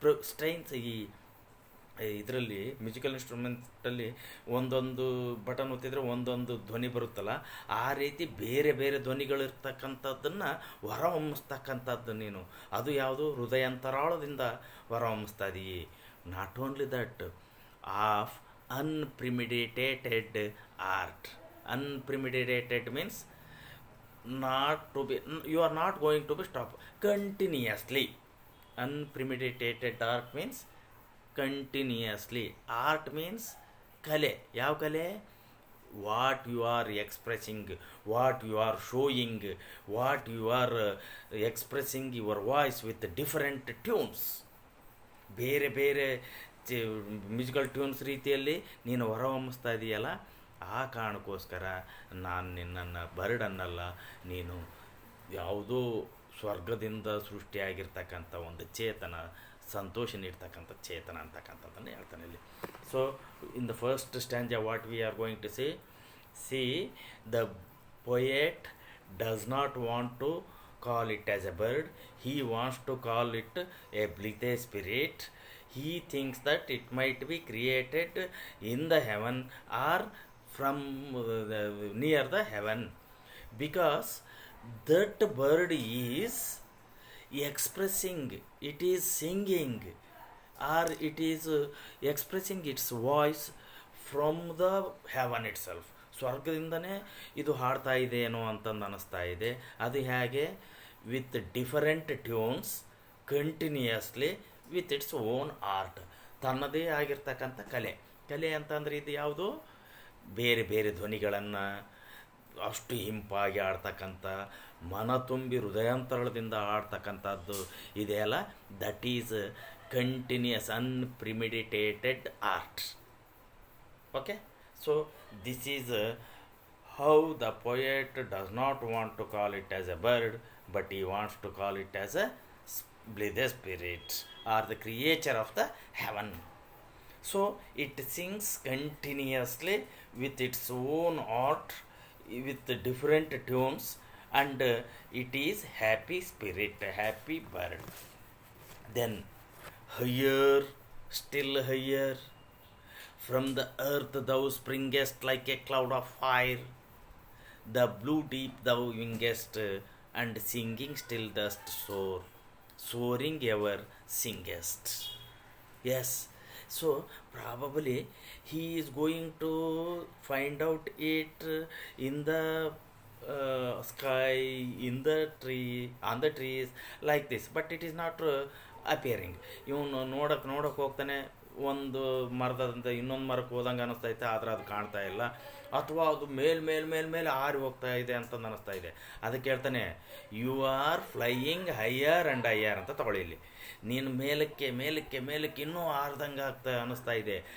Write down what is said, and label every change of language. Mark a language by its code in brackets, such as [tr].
[kn] Strains, ಇದರಲ್ಲಿ musical ಇನ್ಸ್ಟ್ರೂಮೆಂಟಲ್ಲಿ ಒಂದೊಂದು button ಒತ್ತಿದ್ರೆ ಒಂದೊಂದು ಧ್ವನಿ ಬರುತ್ತಲ್ಲ, ಆ ರೀತಿ ಬೇರೆ ಬೇರೆ ಧ್ವನಿಗಳಿರ್ತಕ್ಕಂಥದ್ದನ್ನು ಹೊರಹೊಮ್ಮಿಸ್ತಕ್ಕಂಥದ್ದು ನೀನು. ಅದು ಯಾವುದು? ಹೃದಯಾಂತರಾಳದಿಂದ ಹೊರಹೊಮ್ಮಿಸ್ತಾ ಇದೀವಿ. [en] Not only that, of unpremeditated art. Unpremeditated means not to be, you are not going to be stop continuously. Unpremeditated art means continuously. Art means kale. [kn] Yav kale? [en] What you are expressing, what you are showing, what you are expressing your voice with different tunes. [kn] ಬೇರೆ ಬೇರೆ musical tunes ರೀತಿಯಲ್ಲಿ ನೀನು ಹೊರಹೊಮ್ಮಿಸ್ತಾ ಇದೆಯಲ್ಲ, ಆ ಕಾರಣಕ್ಕೋಸ್ಕರ ನಾನು ನಿನ್ನನ್ನು bird ಅನ್ನಲ್ಲ, ನೀನು ಯಾವುದೋ ಸ್ವರ್ಗದಿಂದ ಸೃಷ್ಟಿಯಾಗಿರ್ತಕ್ಕಂಥ ಒಂದು ಚೇತನ, ಸಂತೋಷ ನೀಡ್ತಕ್ಕಂಥ ಚೇತನ ಅಂತಕ್ಕಂಥದ್ದನ್ನು ಹೇಳ್ತಾನೆ ಇಲ್ಲಿ. [en] So in the first stanza what we are going to see the poet does not want to call it as a bird, he wants to call it a blithe spirit. He thinks that it might be created in the heaven or from near the heaven, because that bird is expressing, it is singing, or it is expressing its voice from the heaven itself. [kn] ಸ್ವರ್ಗದಿಂದನೇ ಇದು ಹಾಡ್ತಾ ಇದೆ ಏನೋ ಅಂತಂದು ಅನ್ನಿಸ್ತಾ ಇದೆ. ಅದು ಹೇಗೆ? [en] With different tunes continuously with its own art. [kn] ತನ್ನದೇ ಆಗಿರ್ತಕ್ಕಂಥ ಕಲೆ ಅಂತಂದರೆ ಇದು ಯಾವುದು? ಬೇರೆ ಬೇರೆ ಧ್ವನಿಗಳನ್ನು ಅಷ್ಟು ಹಿಂಪಾಗಿ ಆಡ್ತಕ್ಕಂಥ, ಮನ ತುಂಬಿ ಹೃದಯಾಂತರದಿಂದ ಆಡ್ತಕ್ಕಂಥದ್ದು ಇದೆಯಲ್ಲ, [en] That is continuous unpremeditated art. Okay, so this is how the poet does not want to call it as a bird, but he wants to call it as a blithe spirit or the creature of the heaven. So it sings continuously with its own art, with different tunes, and it is happy spirit, happy bird. Then higher, still higher, from the earth thou springest like a cloud of fire, the blue deep thou wingest, and singing still dost soar, soaring ever singest. Yes, so probably he is going to find out it in the sky, in the tree, on the trees, like this, but it is not appearing. [kn] ಇವನು ನೋಡಕ್ಕೆ ಹೋಗ್ತಾನೆ, ಒಂದು ಮರದಂತೆ ಇನ್ನೊಂದು ಮರಕ್ಕೆ ಹೋದಂಗೆ ಅನ್ನಿಸ್ತೈತೆ, ಆದರೆ ಅದು ಕಾಣ್ತಾ ಇಲ್ಲ, ಅಥವಾ ಅದು ಮೇಲೆ ಹಾರಿ ಹೋಗ್ತಾ ಇದೆ ಅಂತಂದು ಅನ್ನಿಸ್ತಾ ಇದೆ. ಅದಕ್ಕೆ ಹೇಳ್ತಾನೆ, [en] you are flying higher and higher [kn] ಅಂತ ತಗೊಳ್ಳಿ. ಇಲ್ಲಿ ನೀನು ಮೇಲಕ್ಕೆ ಇನ್ನೂ ಹಾರ್ದಂಗೆ ಅನ್ನಿಸ್ತಾ ಇದೆ.